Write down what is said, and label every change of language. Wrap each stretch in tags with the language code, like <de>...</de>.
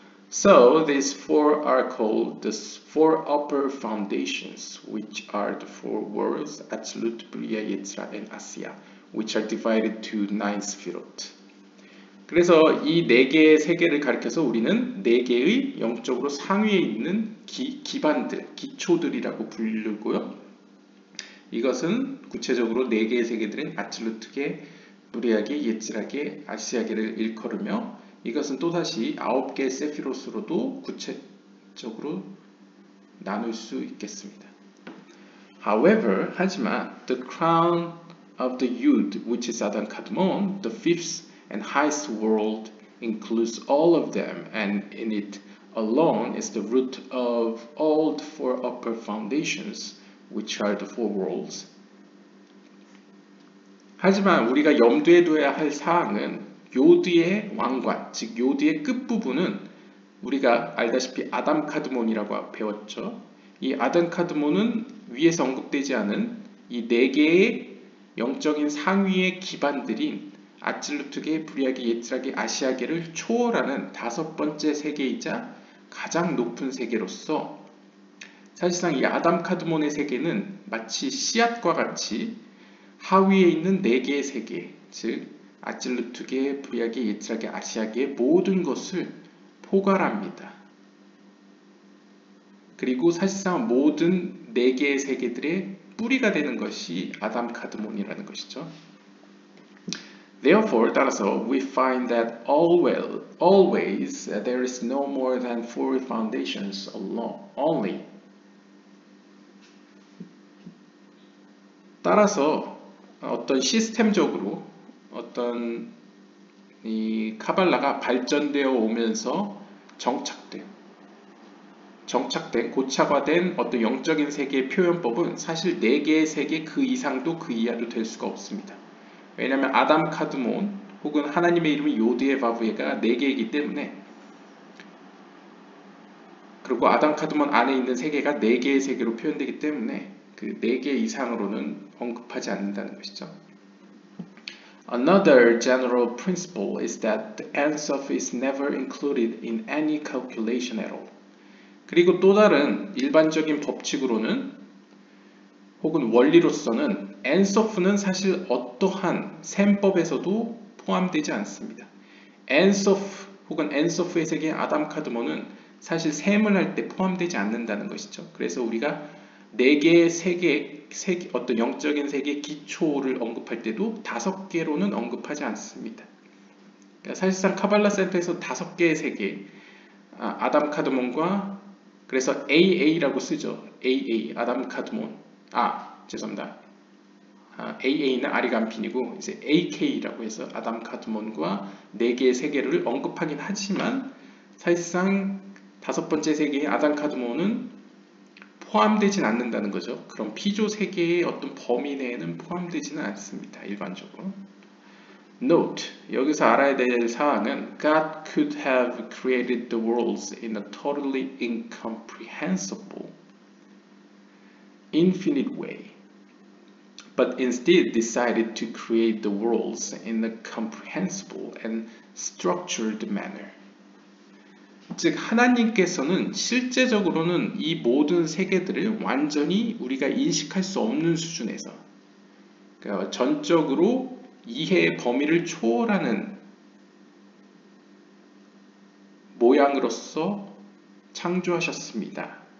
<en>So these four are called the four upper foundations, which are the four worlds, Atzilut, Bria, Yetzra, and Asiya, which are divided to 9 sphirot.</en> <ko>그래서 이 4개의 세계를 가리켜서 우리는 4개의 영적으로 상위에 있는 기반들, 기초들이라고 부르고요. 이것은 구체적으로 4개의 세계들인 아틀루트계, 무리아계, 예츠라계, 아시아계를 일컬으며 이것은 또다시 9개의 세피로스로도 구체적으로 나눌 수 있겠습니다.</ko> <en>However,</en> <ko>하지만</ko> <en>the crown of the Yud, which is Adan Kadmon, the fifth and highest world, includes all of them, and in it alone is the root of all the four upper foundations, which are the four worlds.</en> <ko>하지만 우리가 염두에 둬야 할 사항은 요드의 왕관, 즉 요드의 끝부분은 우리가 알다시피 아담 카드몬이라고 배웠죠. 이 아담 카드몬은 위에서 언급되지 않은 이 4개의 영적인 상위의 기반들인 아찔루트계, 브리아계, 예츠라계, 아시아계를 초월하는 5번째 세계이자 가장 높은 세계로서 사실상 이 아담 카드몬의 세계는 마치 씨앗과 같이 하위에 있는 4개의 세계, 즉 아찔루트계, 브리아계, 예츠라계, 아시아계의 모든 것을 포괄합니다. 그리고 사실상 모든 4개의 세계들의 뿌리가 되는 것이 아담 카드몬이라는 것이죠.</ko> <en>Therefore,</en> <ko>따라서</ko> <en>we find that always there is no more than 4 foundations only.</en> <ko>따라서 어떤 시스템적으로 어떤 이 카발라가 발전되어 오면서 정착된, 고착화된 어떤 영적인 세계의 표현법은 사실 4개의 세계 그 이상도 그 이하도 될 수가 없습니다. 왜냐하면 아담 카드몬 혹은 하나님의 이름이 요드의 바브에가 4개이기 때문에, 그리고 아담 카드몬 안에 있는 세계가 4개의 세계로 표현되기 때문에 그 4개 이상으로는 언급하지 않는다는 것이죠.</ko> <en>Another general principle is that the Ensof is never included in any calculation at all.</en> <ko>그리고 또 다른 일반적인 법칙으로는 혹은 원리로서는 엔소프는 사실 어떠한 셈법에서도 포함되지 않습니다. 엔소프 혹은 엔소프의 세계 아담 카드몬은 사실 셈을 할 때 포함되지 않는다는 것이죠. 그래서 우리가 4개의 세계, 어떤 영적인 세계 기초를 언급할 때도 5개로는 언급하지 않습니다. 그러니까 사실상 카발라 센터에서 5개의 세계, 아담 카드몬과 그래서 AA라고 쓰죠. AA, 아담 카드몬. 죄송합니다. AA는 아리간핀이고 이제 AK라고 해서 아담 카드몬과 4개의 세계를 언급하긴 하지만 사실상 5번째 세계의 아담 카드몬은 포함되진 않는다는 거죠. 그럼 피조 세계의 어떤 범위 내에는 포함되지는 않습니다. 일반적으로.</ko> <en>Note,</en> <ko>여기서 알아야 될 사항은</ko> <en>God could have created the worlds in a totally incomprehensible, infinite way, but instead decided to create the worlds in a comprehensible and structured manner.</en> <ko>즉 하나님께서는 실제적으로는 이 모든 세계들을 완전히 우리가 인식할 수 없는 수준에서, 그러니까 전적으로 이해의 범위를 초월하는 모양으로서 창조하셨습니다.</ko>